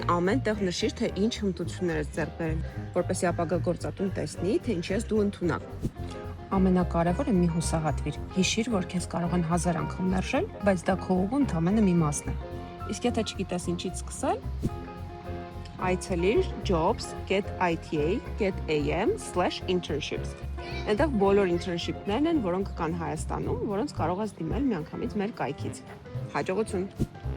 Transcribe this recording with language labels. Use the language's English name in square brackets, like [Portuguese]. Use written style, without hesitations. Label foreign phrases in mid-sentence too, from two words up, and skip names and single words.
[Armenian] ամեն տեղ նշիր, թե ինչ հմտություններ ես ձեռք բերել, որպեսզի ապագա գործատուն տեսնի, թե ինչի ես դու ընդունակ։ Ամենակարևորը մի հուսահատվիր։ Հիշիր, որ քեզ կարող են 1000 անգամ մերժել, բայց դա քո ուղու ընդամենը մի մասն է։ Իսկ եթե չգիտես ինչից սկսել, այցելիր jobs.ita.am/internships։ Այնտեղ բոլոր internship-ներն են, որոնք կան Հայաստանում, որոնց կարող ես դիմել միանգամից մեր կայքից։ Հաջողություն։